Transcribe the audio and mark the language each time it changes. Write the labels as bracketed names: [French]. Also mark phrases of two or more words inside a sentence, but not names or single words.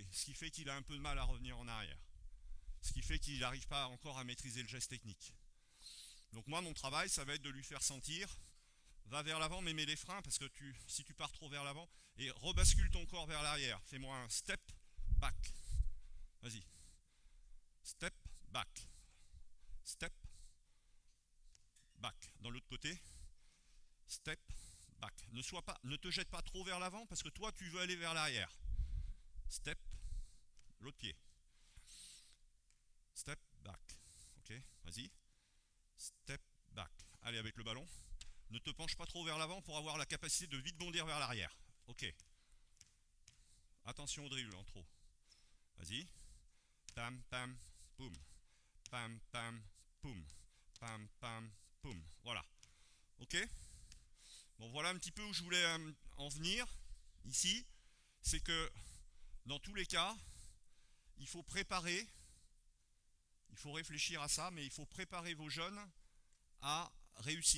[French] Ce qui fait qu'il a un peu de mal à revenir en arrière. Ce qui fait qu'il n'arrive pas encore à maîtriser le geste technique. Donc moi, mon travail, ça va être de lui faire sentir, va vers l'avant, mais mets les freins, parce que si tu pars trop vers l'avant, et rebascule ton corps vers l'arrière. Fais-moi un [English] step back. [French] Vas-y. [English] Step back. Step back. [French] Dans l'autre côté. [English] Step back. [French] Ne te jette pas trop vers l'avant, parce que toi, tu veux aller vers l'arrière. [English] Step. [French] L'autre pied. [English] Step back. [French] Ok, vas-y. [English] Step back. [French] Allez, avec le ballon. Ne te penche pas trop vers l'avant pour avoir la capacité de vite bondir vers l'arrière. Ok. Attention au dribble en trop. Vas-y. Pam, pam, poum. Pam, pam, poum. Pam, pam, poum. Voilà. Ok. Bon, voilà un petit peu où je voulais en venir. Ici, c'est que dans tous les cas, il faut préparer. Il faut réfléchir à ça, mais il faut préparer vos jeunes à réussir.